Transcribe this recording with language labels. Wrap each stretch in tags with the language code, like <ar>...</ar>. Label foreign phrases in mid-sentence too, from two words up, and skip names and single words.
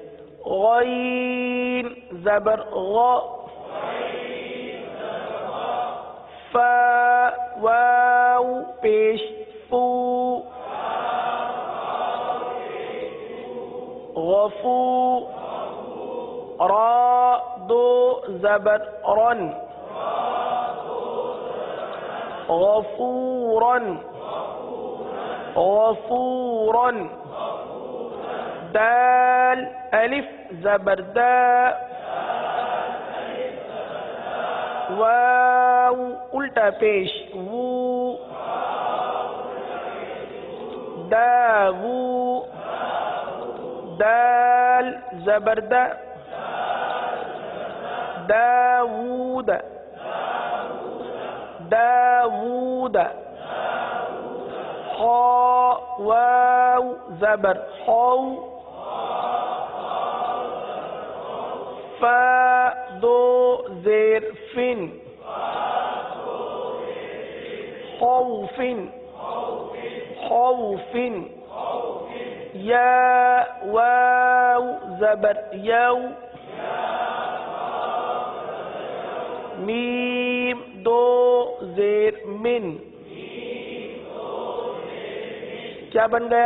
<ur>غین زبر غا فا واو پیش فو غفو را دو زبر رن غفورا غفورا. دال الف زبر دا واو الٹا پیش وو داوو دال زبر دا داوود داوود. خا واو زبر خو فا دو زیر فن خوف خوف. یا واو زبر یو میم دو زیر من، کیا بن گیا؟</ur>